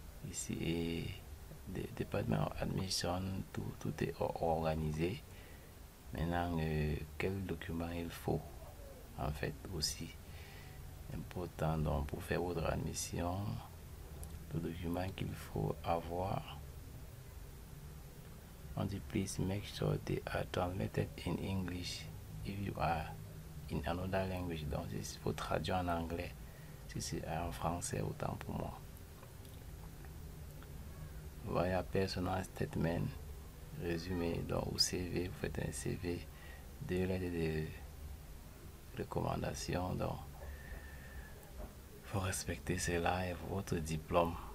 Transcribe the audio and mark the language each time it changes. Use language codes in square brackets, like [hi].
[fr] Ici, et département admission, tout est organisé. Maintenant, quel document il faut en fait aussi important donc pour faire votre admission, le document qu'il faut avoir. On dit [en] please make sure they are translated in English if you are in another language. [fr] Donc il faut traduire en anglais. Si c'est en français, autant pour moi. Voilà, [en] personal statement, [fr] résumé, donc au CV, vous faites un CV, deux lettres de recommandation, donc il faut respecter cela et votre diplôme.